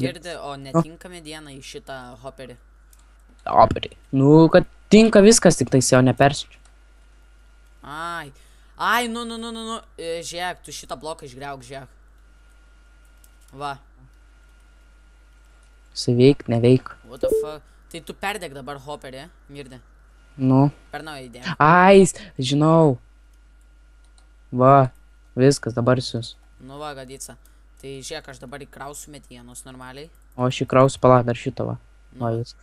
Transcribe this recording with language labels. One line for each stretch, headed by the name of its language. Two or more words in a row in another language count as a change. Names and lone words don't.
Lithuanian: girdi, o netinka mediena į šitą hopperį. Operį. Nu, kad tinka viskas, tik tai jau nepersičiu. Ai. Ai, nu. Žiūrėk, tu šitą bloką išgriauk, žiūrėk. Va. Jisai veik, neveik.
English: What the fuck?
Lithuanian: Tai tu perdeg dabar hopperį, Mirdi. Nu. Per naują idėją. Ai, žinau. Va, viskas dabar sius. Nu va, Gadica. Tai žiūrėk, aš dabar įkrausiu medienos normaliai. O aš įkrausiu pala dar šitą va. Nu, Va, viskas.